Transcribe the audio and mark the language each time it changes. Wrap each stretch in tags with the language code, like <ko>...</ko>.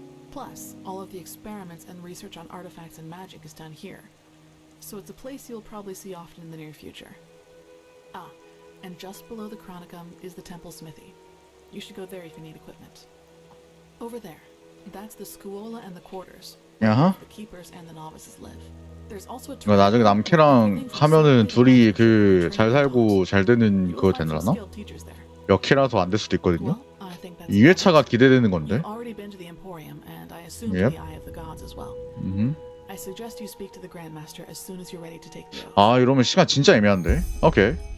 <en>Plus, all of the experiments and research on artifacts and magic is done here. So it's a place you'll probably see often in the near future. Ah, and just below the Chronicum is the temple smithy. You should go there if you need equipment. Over there, that's the scuola and the quarters.</en> <ko>야하.</ko> <en>The keepers and the novices live. There's also a</en> <ko>이거 나중에 남캐랑 하면은 둘이 그 잘 살고 잘 되는 그거 되려나? 몇 캐라서 안 될 수도 있거든요. 2회차가 기대되는 건데.</ko> <en>Already been to the Emporium, and I assume Yep. the Eye of the Gods as well. I suggest you speak to the Grandmaster as soon as you're ready to take the oath.</en> <ko>아, 이러면 시간 진짜 애매한데. 오케이.</ko>